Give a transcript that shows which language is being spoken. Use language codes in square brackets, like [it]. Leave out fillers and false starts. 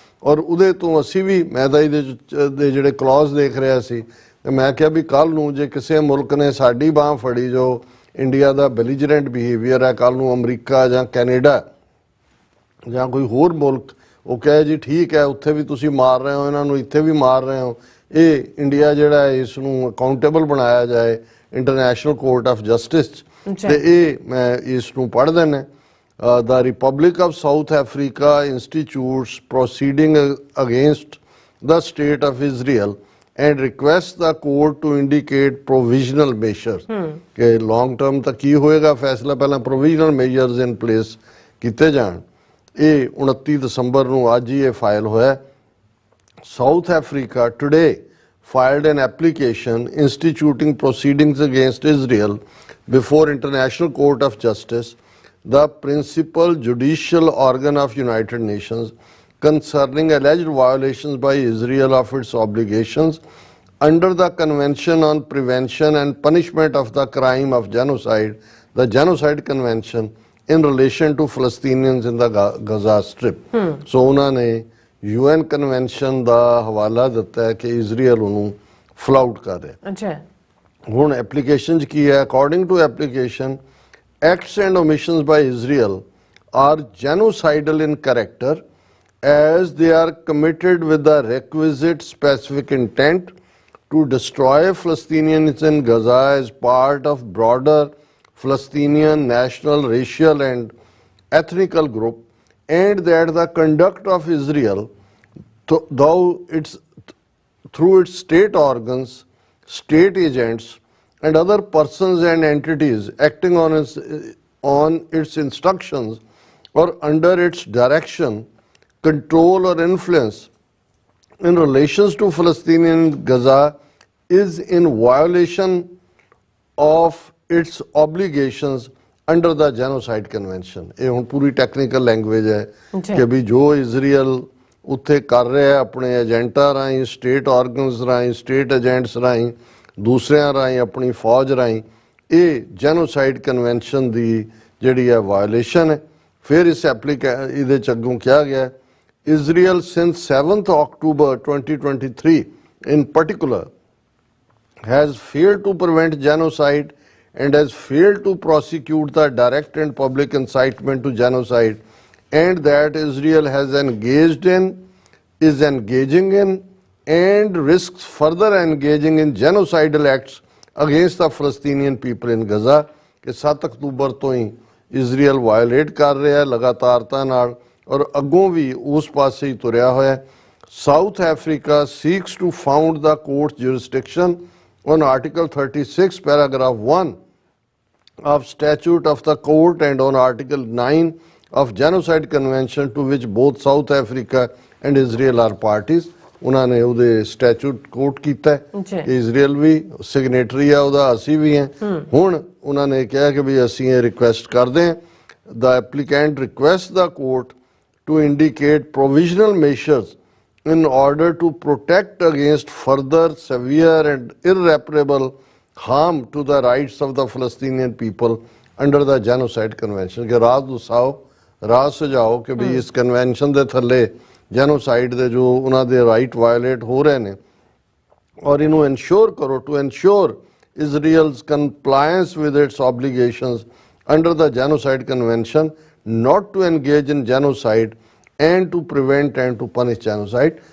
[pa] ਔਰ ਉਹਦੇ ਤੋਂ ਅਸੀਂ ਵੀ ਮੈਂ ਤਾਂ ਇਹਦੇ ਦੇ ਜਿਹੜੇ ਕਲੌਜ਼ ਦੇਖ ਰਿਹਾ ਸੀ ਤੇ ਮੈਂ ਕਿਹਾ ਵੀ ਕੱਲ੍ਹ ਨੂੰ ਜੇ ਕਿਸੇ ਮੁਲਕ ਨੇ ਸਾਡੀ ਬਾਂਹ ਫੜੀ ਜੋ ਇੰਡੀਆ ਦਾ ਬੈਲੀਜਰੈਂਟ ਬਿਹੇਵੀਅਰ ਹੈ, ਕੱਲ੍ਹ ਨੂੰ ਅਮਰੀਕਾ ਜਾਂ ਕੈਨੇਡਾ ਜਾਂ ਕੋਈ ਹੋਰ ਮੁਲਕ ਉਹ ਕਹੇ ਜੀ ਠੀਕ ਹੈ ਉੱਥੇ ਵੀ ਤੁਸੀਂ ਮਾਰ ਰਹੇ ਹੋ ਇਹਨਾਂ ਨੂੰ, ਇੱਥੇ ਵੀ ਮਾਰ ਰਹੇ ਹੋ, ਇਹ ਇੰਡੀਆ ਜਿਹੜਾ ਹੈ ਇਸ ਨੂੰ ਅਕਾਊਂਟੇਬਲ ਬਣਾਇਆ ਜਾਏ ਇੰਟਰਨੈਸ਼ਨਲ ਕੋਰਟ ਆਫ ਜਸਟਿਸ। ਤੇ ਇਹ ਮੈਂ ਇਸ ਨੂੰ ਪੜ੍ਹ ਦੇਣਾ। [en] The Republic of South Africa institutes proceeding against the state of Israel and requests the court to indicate provisional measures. [pa] कि long term तक की होएगा फैसला, पहला [en] provisional measures in place [pa] किते जान। ये 29 दिसंबर ਨੂੰ ਅੱਜ ਹੀ ਇਹ ਫਾਈਲ ਹੋਇਆ। [en] South Africa today filed an application instituting proceedings against Israel before International Court of Justice, the principal judicial organ of United Nations, concerning alleged violations by Israel of its obligations under the Convention on Prevention and Punishment of the Crime of Genocide, the Genocide Convention, in relation to Palestinians in the Gaza Strip. [pa] So ਉਹਨਾਂ ਨੇ UN convention ਦਾ ਹਵਾਲਾ ਦਿੱਤਾ ਹੈ ਕਿ Israel ਉਹਨੂੰ ਫਲਾਊਟ ਕਰ ਰਿਹਾ। ਅੱਛਾ। ਹੁਣ ਐਪਲੀਕੇਸ਼ਨ 'ਚ ਕੀ ਹੈ? [en] According to application, acts and omissions by Israel are genocidal in character as they are committed with the requisite specific intent to destroy Palestinians in Gaza as part of broader Palestinian national, racial and ethnical group, and that the conduct of Israel, though it's through its state organs, state agents, and other persons and entities acting on its instructions or under its direction, control or influence in relations to Palestinian Gaza is in violation of its obligations under the Genocide Convention. [pa] ਇਹ ਹੁਣ ਪੂਰੀ technical language ਹੈ ਕਿ ਵੀ ਜੋ Israel ਉੱਥੇ ਕਰ ਰਿਹਾ ਆਪਣੇ ਏਜੰਟਾਂ ਰਾਹੀਂ, ਸਟੇਟ ਆਰਗਨਸ ਰਾਹੀਂ, ਸਟੇਟ ਏਜੰਟਸ ਰਾਹੀਂ, ਦੂਸਰਿਆਂ ਰਾਹੀਂ, ਆਪਣੀ ਫੌਜ ਰਾਹੀਂ, ਇਹ ਜੈਨੋਸਾਈਡ ਕਨਵੈਨਸ਼ਨ ਦੀ ਜਿਹੜੀ ਹੈ ਵਾਇਓਲੇਸ਼ਨ ਹੈ। ਫਿਰ ਇਸ ਇਹਦੇ 'ਚ ਅੱਗੋਂ ਕਿਹਾ ਗਿਆ, [en] Israel since 7th October 2023 in particular has failed to prevent genocide and has failed to prosecute the direct and public incitement to genocide, and that Israel has engaged in, is engaging in, and risks further engaging in genocidal acts against the Palestinian people in Gaza। [pa] ਕਿ 7 October ਤੋਂ ਹੀ Israel violate ਕਰ ਰਿਹਾ ਲਗਾਤਾਰਤਾ ਨਾਲ, ਔਰ ਅੱਗੋਂ ਵੀ ਉਸ ਪਾਸੇ ਹੀ ਤੁਰਿਆ ਹੋਇਆ। [en] South Africa seeks to found the court's jurisdiction on Article 36, paragraph 1 of Statute of the Court and on Article 9 of Genocide Convention, to which both South Africa and Israel are parties। [pa] ਉਹਨਾਂ ਨੇ ਉਹਦੇ ਸਟੈਚੂਟ ਕੋਟ ਕੀਤਾ ਕਿ Israel ਵੀ ਸਿਗਨੇਟਰੀ ਆ ਉਹਦਾ, ਅਸੀਂ ਵੀ ਹਾਂ। ਹੁਣ ਉਹਨਾਂ ਨੇ ਕਿਹਾ ਕਿ ਵੀ ਅਸੀਂ ਇਹ ਰਿਕੁਐਸਟ ਕਰਦੇ ਹਾਂ, [en] the applicant requests the court to indicate provisional measures in order to protect against further severe and irreparable harm to the rights of the Palestinian people under the Genocide Convention। [pa] ਕਿ ਰਾਹ ਦਸਾਓ, ਰਾਹ ਸੁਝਾਓ ਕਿ ਵੀ ਇਸ convention ਦੇ ਥੱਲੇ genocide ਦੇ ਜੋ ਉਹਨਾਂ ਦੇ ਰਾਈਟ ਵਾਇਓਲੇਟ ਹੋ ਰਹੇ ਨੇ, ਔਰ ਇਹਨੂੰ ਇਨਸ਼ੋਰ ਕਰੋ, [en] To ensure Israel's compliance with its obligations under the Genocide Convention, not to engage in genocide and to prevent and to punish genocide।